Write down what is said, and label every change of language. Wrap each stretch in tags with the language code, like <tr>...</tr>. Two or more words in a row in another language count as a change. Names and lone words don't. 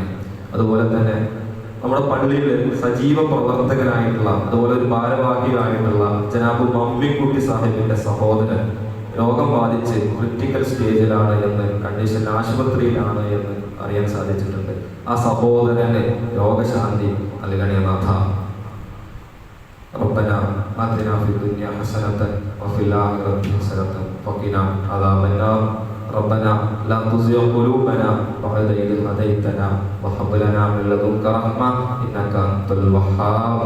<ml>അതുപോലെ തന്നെ നമ്മുടെ പള്ളിയിൽ സജീവ പ്രവർത്തകനായിട്ടുള്ള അതുപോലെ ഒരു ഭാരവാഹിയായിട്ടുള്ള ജനാബ് മമ്മിക്കുട്ടി സാഹിബിന്റെ സഹോദരൻ രോഗം ബാധിച്ച്</ml> <en>critical stage</en> <ml>എന്ന്, കണ്ടീഷൻ ആശുപത്രിയിലാണ് എന്ന് അറിയാൻ സാധിച്ചിട്ടുണ്ട്. ആ സഹോദരന് രോഗശാന്തി നൽകണേ നാഥ.</ml> <ar>ربنا آتنا في الدنيا حسنة وفي الآخرة حسنة وقنا عذاب النار. ربنا لا تزغ قلوبنا بعد إذ هديتنا وهب لنا من لدنك رحمة إنك أنت الوهاب.</ar>